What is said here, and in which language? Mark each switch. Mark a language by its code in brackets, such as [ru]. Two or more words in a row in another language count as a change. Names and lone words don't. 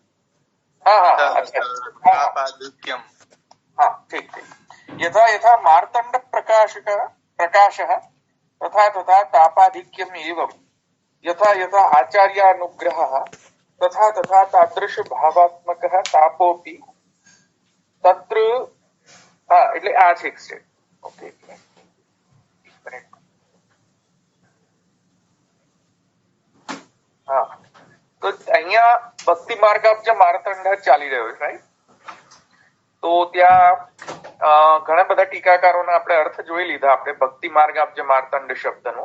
[hi] तापाधिक्यम। हाँ ठीक ठीक। [sa] यथा यथा मार्तंड प्रकाशः तथा तथा तापाधिक्यम एवं यथा यथा आचार्यानुग्रहः तथा तथा तादृश भावात्मकः तापोपि तत्र [gu] એટલે આ છે સ્ટેટ. ઓકે હા તો અહીંયા ભક્તિ માર્ગાબ્જ માર્તંડ ચાલી રહ્યો છે રાઈટ. તો ત્યાં ઘણા બધા ટીકાકારોના આપણે અર્થ જોઈ લીધા આપણે ભક્તિ માર્ગાબ્જ માર્તંડ શબ્દનો.